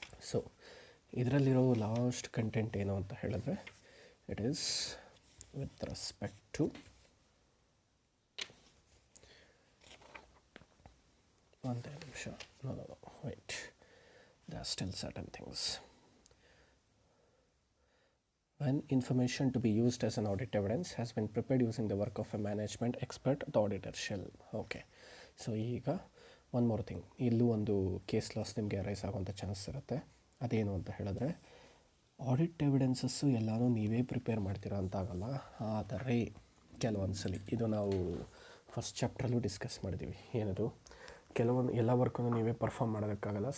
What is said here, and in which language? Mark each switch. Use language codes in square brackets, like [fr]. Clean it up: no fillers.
[en] so [kn] ಇದರಲ್ಲಿರೋ last content ಏನು ಅಂತ ಹೇಳಿದ್ರೆ, [en] it is with respect to [kn] ಒಂದೇ ನಿಮಿಷ, [en] No wait, there are still certain things. When information to be used as an audit evidence has been prepared using the work of a management expert, the auditor shall. [kn] Okay, so ಈಗ [en] one more thing, [kn] ಇಲ್ಲೂ ಒಂದು case laws ನಿಮಗೆ rice ಆಗುವಂಥ chance ಇರುತ್ತೆ. ಅದೇನು ಅಂತ ಹೇಳಿದ್ರೆ, audit evidences ಎಲ್ಲನೂ ನೀವೇ ಪ್ರಿಪೇರ್ ಮಾಡ್ತೀರಾ ಅಂತ ಆಗಲ್ಲ. ಆದರೆ ಕೆಲವೊಂದು ಸಲ, ಇದು ನಾವು ಫಸ್ಟ್ ಚಾಪ್ಟ್ರಲ್ಲೂ ಡಿಸ್ಕಸ್ ಮಾಡಿದ್ದೀವಿ, ಏನದು ಕೆಲವೊಂದು ಎಲ್ಲ ವರ್ಕನ್ನು ನೀವೇ ಪರ್ಫಾರ್ಮ್ ಮಾಡೋದಕ್ಕಾಗಲ್ಲ.